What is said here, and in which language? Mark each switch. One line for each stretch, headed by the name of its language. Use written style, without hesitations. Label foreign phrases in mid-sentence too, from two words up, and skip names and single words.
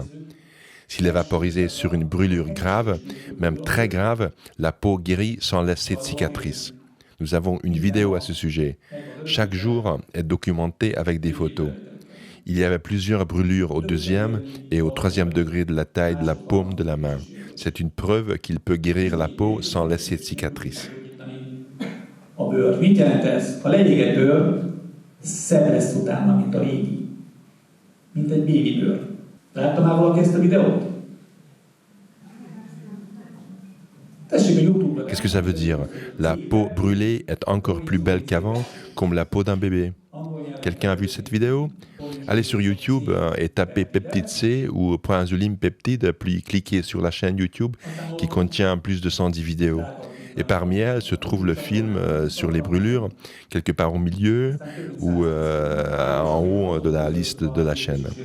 French: S'il est vaporisé sur une brûlure grave, même très grave, la peau guérit sans laisser de cicatrices. Nous avons une vidéo à ce sujet. Chaque jour est documenté avec des photos. Il y avait plusieurs brûlures au 2e et au 3e degré de la taille de la paume de la main. C'est une preuve qu'il peut guérir la peau sans laisser de cicatrices.
Hungarian: A bőrt. Mit jelent ez? Ha leégett bőr, szebb lesz utána, mint a régi. Mint egy bébi bőr. Látta már valaki ezt a videót? Tessék a YouTube-ra.
French: Qu'est-ce que ça veut dire? La peau brûlée est encore plus belle qu'avant, comme la peau d'un bébé. Quelqu'un a vu cette vidéo? Allez sur YouTube et tapez peptide C ou proinsuline peptide, puis cliquez sur la chaîne YouTube qui contient plus de 110 vidéos. Et parmi elles se trouve le film sur les brûlures, quelque part au milieu ou en haut de la liste de la chaîne.